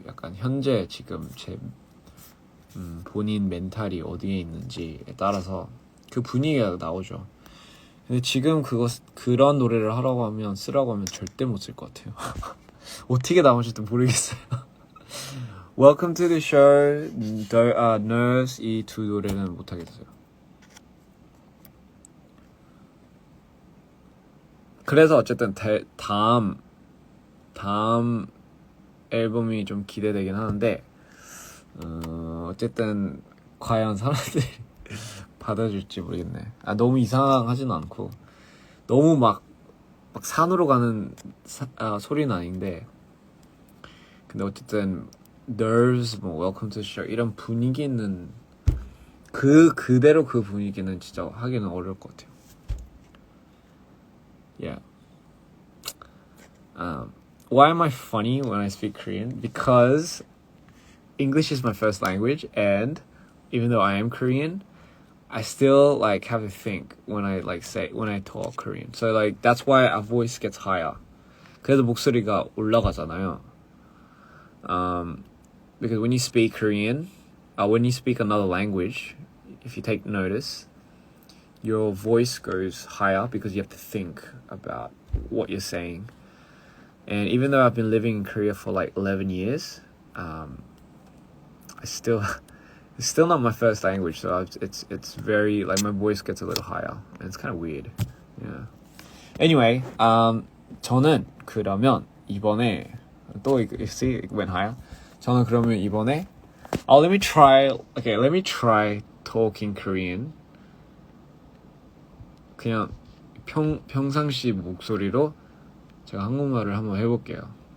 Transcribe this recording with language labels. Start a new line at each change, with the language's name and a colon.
Korean: 약간 현재 지금 제 본인 멘탈이 어디에 있는지에 따라서 그 분위기가 나오죠. 근데 지금 그런 노래를 쓰라고 하면 절대 못 쓸 것 같아요. 어떻게 나올지도 모르겠어요. Welcome to the show, Nerves, 이 두 노래는 못 하겠어요. 그래서 어쨌든 다음 앨범이 좀 기대되긴 하는데, 어쨌든 과연 사람들이 받아줄지 모르겠네. 너무 이상하진 않고 너무 막 산으로 가는 소리는 아닌데, 근데 어쨌든 Nerves, Welcome to the Show 이런 분위기는 그대로 그 분위기는 진짜 하기는 어려울 것 같아요.
English: Yeah. Why am I funny when I speak Korean? Because English is my first language, and even though I am Korean, I still like have to think when I talk Korean. So like that's why our voice gets higher.
Korean: 그래서 목소리가 올라가잖아요.
English: Because when you speak Korean, when you speak another language, if you take notice, your voice goes higher because you have to think about what you're saying. And even though I've been living in Korea for like 11 years, it's still not my first language, so it's very like my voice gets a little higher, and it's kind of weird. Yeah. Anyway,
Korean: 저는 그러면 이번에 또
English: see it went higher.
Korean: 저는 그러면 이번에
English: let me try talking Korean.
Korean: 그냥 평상시 목소리로 제가 한국말을 한번 해볼게요.